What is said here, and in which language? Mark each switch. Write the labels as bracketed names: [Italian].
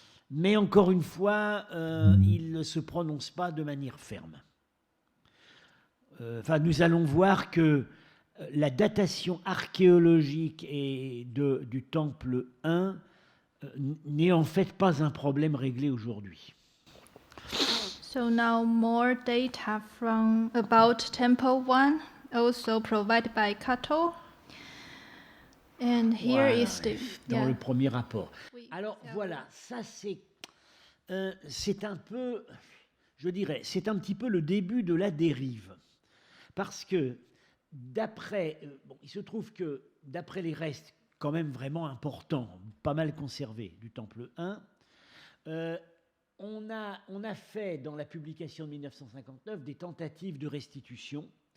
[French] Mais encore une fois, il ne se prononce pas de manière ferme. Nous allons voir que la datation archéologique du temple 1 n'est en fait pas un problème réglé aujourd'hui. [English] So now more data from about Temple 1, also provided by Kato. And here [French] Voilà, [English] is the [French] dans le premier rapport. Oui, Alors c'est voilà, ça c'est un peu, je dirais, c'est un petit peu le début de la dérive. Parce que il se trouve que d'après les restes quand même vraiment importants, pas mal conservés du Temple 1, on a fait dans la publication de 1959 des tentatives de restitution.